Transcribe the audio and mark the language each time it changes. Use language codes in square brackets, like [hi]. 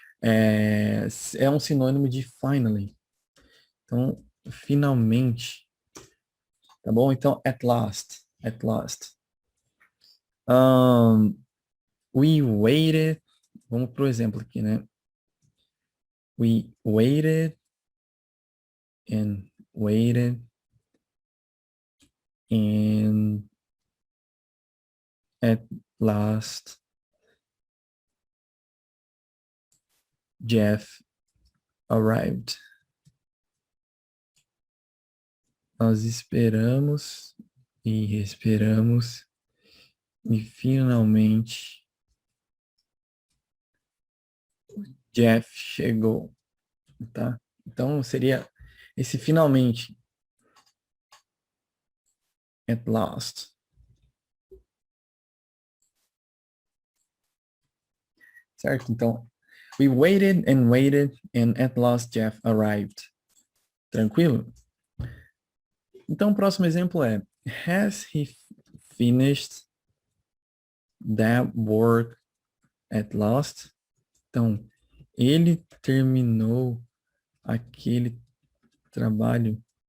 [pt] é um sinônimo de finally. Então, finalmente, tá bom? [en] Então, at last. At last. We waited... [pt] Vamos pro exemplo aqui, né? [en] We waited and waited and at last Jeff arrived. [pt] Nós esperamos e esperamos e finalmente Jeff chegou, tá? Então seria esse finalmente. [en] at last. [pt] Certo? [en] Então, we waited and at last Jeff arrived. [pt] Tranquilo? Então, o próximo exemplo é [en] has he finished that work at last? [pt] Então, ele terminou aquele trabalho.